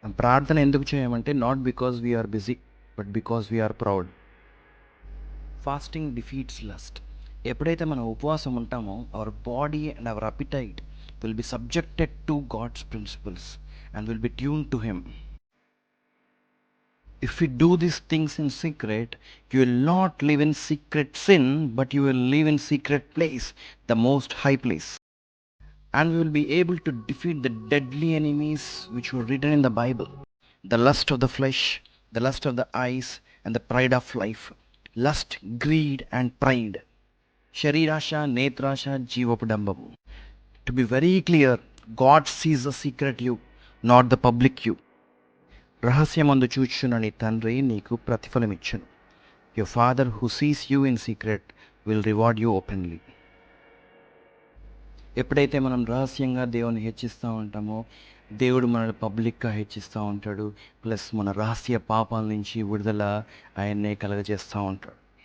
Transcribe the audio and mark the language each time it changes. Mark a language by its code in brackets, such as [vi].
[te] ప్రార్థన ఎందుకు చేయమంటే [en] Not because we are busy but because we are proud. Fasting defeats lust. [te] ఎప్పుడైతే మనం ఉపవాసం ఉంటామో [en] Our body and our appetite will be subjected to God's principles and will be tune to him. If we do these things in secret, you will not live in secret sin, but you will live in secret place, the most high place. And we will be able to defeat the deadly enemies which were written in the Bible. The lust of the flesh, the lust of the eyes, and the pride of life. Lust, greed, and pride. [te] Sharirasha, Netrasha, Jeevapadambamu. [en] To be very clear, God sees the secret you, not the public you. [te] రహస్యమందు చూచున్న నీ తండ్రి నీకు ప్రతిఫలమిచ్చును. [en] Your father who sees you in secret will reward you openly. [te] ఎప్పుడైతే మనం రహస్యంగా దేవుని హెచ్చిస్తూ ఉంటామో దేవుడు మనల్ని పబ్లిక్గా హెచ్చిస్తూ ఉంటాడు. ప్లస్ మన రహస్య పాపాల నుంచి విడుదల ఆయన్నే కలగజేస్తూ ఉంటాడు.